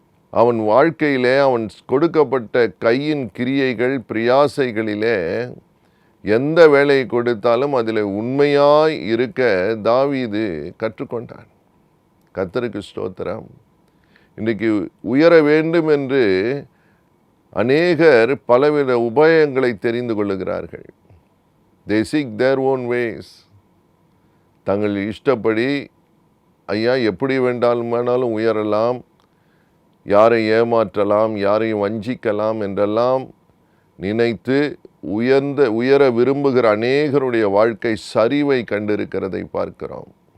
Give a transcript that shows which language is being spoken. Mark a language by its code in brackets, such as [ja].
[ta] அவன் வாழ்க்கையிலே அவன் கொடுக்கப்பட்ட கையின் கிரியைகள் பிரயாசைகளிலே எந்த வேலையை கொடுத்தாலும் அதில் உண்மையாய் இருக்க தாவீது கற்றுக்கொண்டான். கர்த்தருக்கு ஸ்தோத்திரம். இன்றைக்கு உயர வேண்டும் என்று அநேகர் பலவித உபாயங்களை தெரிந்து கொள்ளுகிறார்கள். [en] they seek their own ways. [ta] தங்கள் இஷ்டப்படி ஐயா எப்படி வேண்டாலும் உயரலாம், யாரை ஏமாற்றலாம், யாரையும் வஞ்சிக்கலாம் என்றெல்லாம் நினைத்து உயர விரும்புகிற அநேகருடைய வாழ்க்கை சரிவை கண்டிருக்கிறதை பார்க்கிறோம்.